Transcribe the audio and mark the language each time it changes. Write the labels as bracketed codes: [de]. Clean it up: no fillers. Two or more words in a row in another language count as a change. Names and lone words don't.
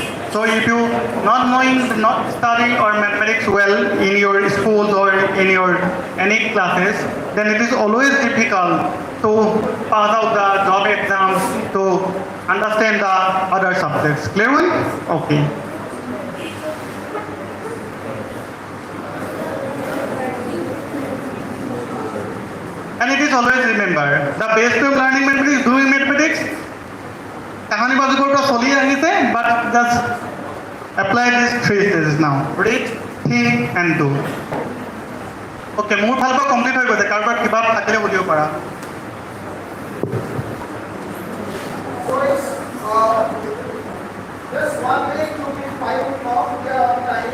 [en] So if you not study or mathematics well in your schools or in your any classes, then it is always difficult to pass out the job exams, to understand the other subjects. Clear one? Okay. And it is always remember, the best of learning mathematics is doing mathematics. [as] কাহানি বাজুকৰ পৰা চলি আহিছে, [en] but just apply these 3 stages now. Read, think and do. [as] Okay, মোৰ ফালৰ পৰা কমপ্লিট হৈ গৈছে, কাৰোবাৰ কিবা থাকিলে বুলিব পাৰা। [en] So it's just 1 minute to be 5 o'clock time.